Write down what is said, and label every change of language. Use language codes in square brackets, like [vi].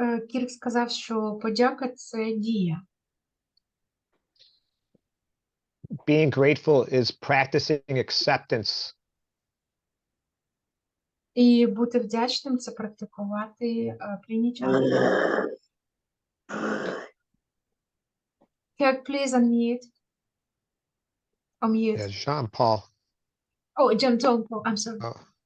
[uk] Кірк сказав, що подяка – це дія. [en] Being grateful is practicing acceptance. [uk] І бути вдячним – це практикувати прийняття. [en] Kirk, please unmute. Unmute. Yeah, Jean-Paul. Oh, John Paul, I'm sorry. Oh,